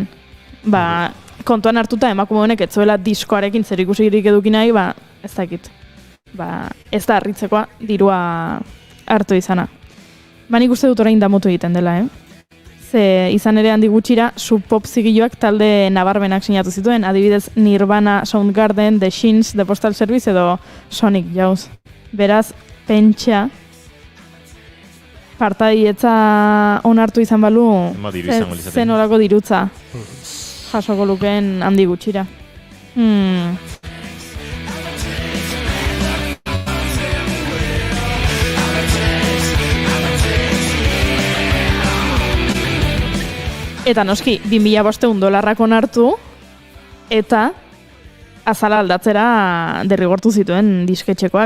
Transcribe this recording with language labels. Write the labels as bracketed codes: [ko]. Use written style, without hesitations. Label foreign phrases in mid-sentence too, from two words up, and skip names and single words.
[eu] Kontuan hartuta emakume honek ez zuela diskoarekin zer ikusirik eduki nahi, ez dakit. Ez da harritzekoa dirua hartu izana. Nik uste dut orain damutu egiten dela, Ze izan ere handi gutxira Sub Pop zigiloak talde nabarmenak sinatu zituen, adibidez Nirvana, Soundgarden, The Shins, The Postal Service edo Sonic Youth. Beraz, pentsa partaietza onartu izan balu, zen horako dirutza jasoko lukeen handi gutxira. Eta noski, $2,500 onartu, eta azala aldatzera derrigortu zituen disketxekoak.